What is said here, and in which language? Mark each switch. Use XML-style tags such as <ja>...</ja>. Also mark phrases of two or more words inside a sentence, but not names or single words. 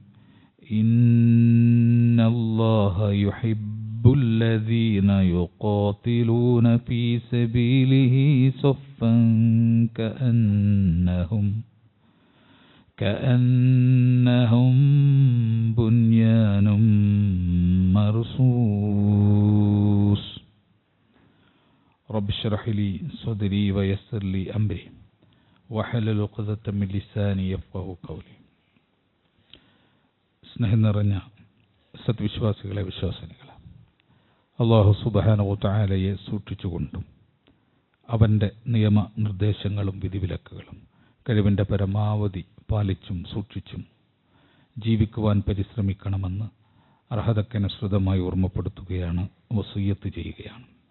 <ar>إن الله يحب الذين يقاتلون في سبيله صفا كأنهم بنيان مرصوص رب اشرح لي صدري ويسر لي أمري واحلل عقدة من لساني يفقهوا قولي</ar> <ml>സ്നേഹം നിറഞ്ഞ സത്വിശ്വാസികളെ വിശ്വാസിനികളെ</ml> <ar>الله سبحانه وتعالى</ar> <ml>സൂക്ഷിച്ചുകൊണ്ടും അവൻ്റെ നിയമനിർദ്ദേശങ്ങളും വിധിവിലക്കുകളും കഴിവിൻ്റെ പരമാവധി പാലിച്ചും സൂക്ഷിച്ചും ജീവിക്കുവാൻ പരിശ്രമിക്കണമെന്ന് അർഹതക്കനുസൃതമായി ഓർമ്മപ്പെടുത്തുകയാണ്, വസിയ്യത്ത് ചെയ്യുകയാണ്.</ml>